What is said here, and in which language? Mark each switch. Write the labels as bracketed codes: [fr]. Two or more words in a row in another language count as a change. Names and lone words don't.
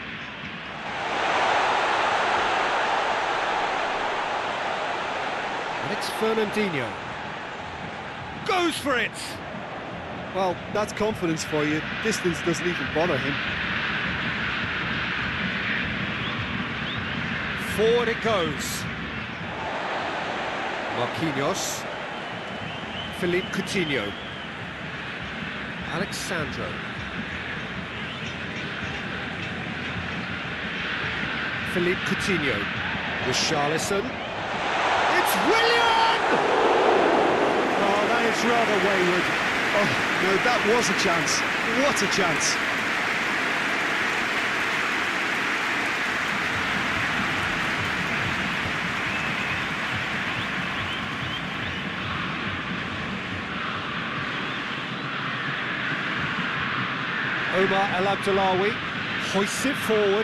[en] And it's Fernandinho. Goes for it! Well, that's confidence for you. Distance doesn't even bother him. Forward it goes. Marquinhos. Philippe Coutinho. Alexandro. Philippe Coutinho. Richarlison. It's Willian! Oh, that is rather wayward. Oh, no, that was a chance. What a chance. Omar El Abdellaoui hoists it forward.